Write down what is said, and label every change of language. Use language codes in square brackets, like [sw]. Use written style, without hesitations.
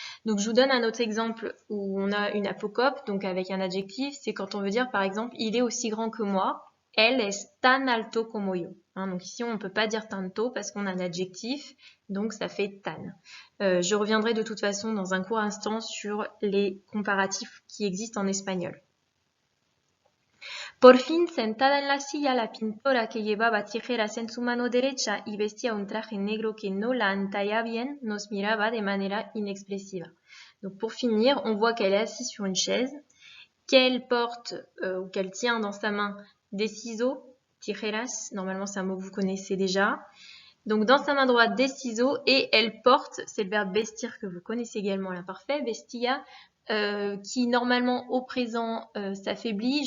[fr] Donc, je vous donne un autre exemple où on a une apocope, donc avec un adjectif, c'est quand on veut dire, par exemple, il est aussi grand que moi. Elle est [es] tan alto como yo. [fr] Hein, donc ici, on ne peut pas dire tanto parce qu'on a un adjectif, donc ça fait tan. Je reviendrai de toute façon dans un court instant sur les comparatifs qui existent en espagnol. [es] Por fin, sentada en la silla, la pintora que llevaba tijeras en su mano derecha y vestía un traje negro que no la entallaba bien, nos miraba de manera inexpresiva. [fr] Donc pour finir, on voit qu'elle est assise sur une chaise, qu'elle porte ou qu'elle tient dans sa main des ciseaux, tijeras, normalement c'est un mot que vous connaissez déjà. Donc dans sa main droite des ciseaux et elle porte, c'est le verbe vestir que vous connaissez également à l'imparfait, vestia, qui normalement au présent s'affaiblit.